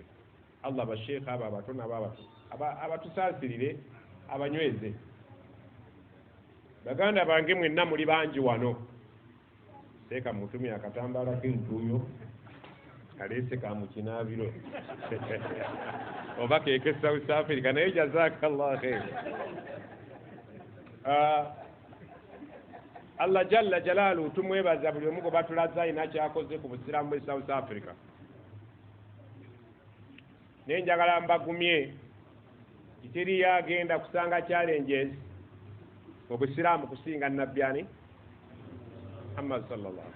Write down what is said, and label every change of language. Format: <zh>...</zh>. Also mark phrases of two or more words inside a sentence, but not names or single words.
<lg>Allah basheikh abo abato n'ababato abatusaasirire abanyweze. Baganda bange mwenna muli bangi wano, teeka mutumya akatambaala k'entuuyo kaleese ka mu kinaabiro oba keeke South Africa, naye</lg> <ar>جزاك الله خير. الله جل جلاله</ar> <lg>tumwebaza buli omu gwe batulaza ayina kyakoze ku busiraamu bwe South Africa. Naye njagala mbagumye kiteri yagenda kusanga challenges obusiraamu kusinga nabbi ani Muhammad sallallahu.</lg>